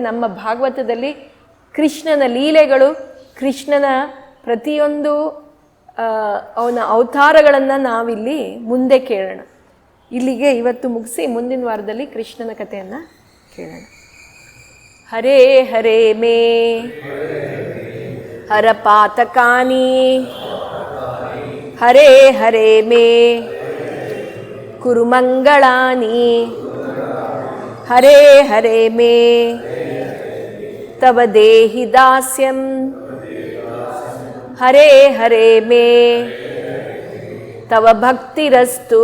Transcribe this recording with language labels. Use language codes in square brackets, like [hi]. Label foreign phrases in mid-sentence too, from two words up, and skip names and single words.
[kn] ನಮ್ಮ ಭಾಗವತದಲ್ಲಿ ಕೃಷ್ಣನ ಲೀಲೆಗಳು, ಕೃಷ್ಣನ ಪ್ರತಿಯೊಂದು ಅವನ ಅವತಾರಗಳನ್ನು ನಾವಿಲ್ಲಿ ಮುಂದೆ ಕೇಳೋಣ. ಇಲ್ಲಿಗೆ ಇವತ್ತು ಮುಗಿಸಿ ಮುಂದಿನ ವಾರದಲ್ಲಿ ಕೃಷ್ಣನ ಕಥೆಯನ್ನು ಕೇಳೋಣ. [sa] ಹರೇ ಹರೇ ಮೇ ಹರ ಪಾತಕಾನಿ, ಹರೇ ಹರೇ ಮೇ ಕುರು ಮಂಗಳಾನಿ, ಹರೇ ಹರೇ ಮೇ ತವ ದೇಹಿ ದಾಸ್ಯಂ, ಹರೇ ಹರೇ ಮೇ ತವ ಭಕ್ತಿರಸ್ತು.